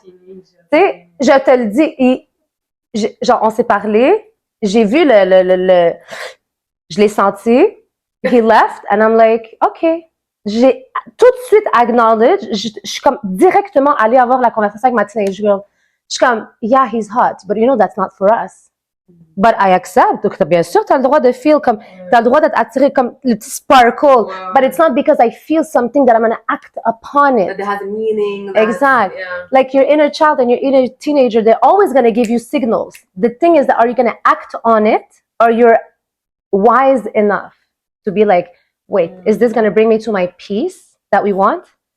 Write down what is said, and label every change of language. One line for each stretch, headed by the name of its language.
French: Tu sais, je te le dis, genre, on s'est parlé, j'ai vu je l'ai senti,
English: he left, and I'm like, okay.
French: J'ai tout de suite acknowledge, je suis comme directement allée avoir la conversation avec ma teenage girl. Je suis comme,
English: yeah, he's hot, but you know, that's not for us. But I accept.
French: Donc, bien sûr, tu as le droit de feel comme, tu as le droit d'être attiré comme le petit sparkle.
English: But it's not because I feel something that I'm going to act upon it. That has a meaning. Exactly. Yeah. Like your inner child and your inner teenager, they're always going to give you signals. The thing is that are you going to act on it or you're wise enough to be like, wait, is this going to bring me to my peace that we want?